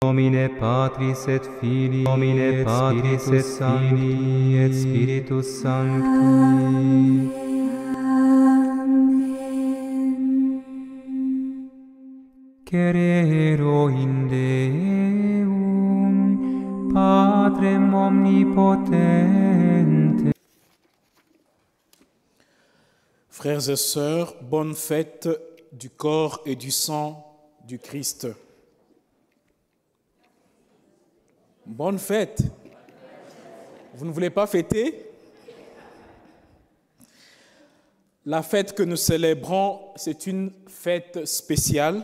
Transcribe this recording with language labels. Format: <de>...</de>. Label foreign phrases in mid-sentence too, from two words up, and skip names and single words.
<la>Nomine Patris et Filii, Nomine Patris et Filii et Spiritus Sancti. Cerero in Deum, Patrem omnipotente.</la> <fr>Frères et sœurs, bonne fête du corps et du sang du Christ. Bonne fête. Vous ne voulez pas fêter? La fête que nous célébrons, c'est une fête spéciale.</fr>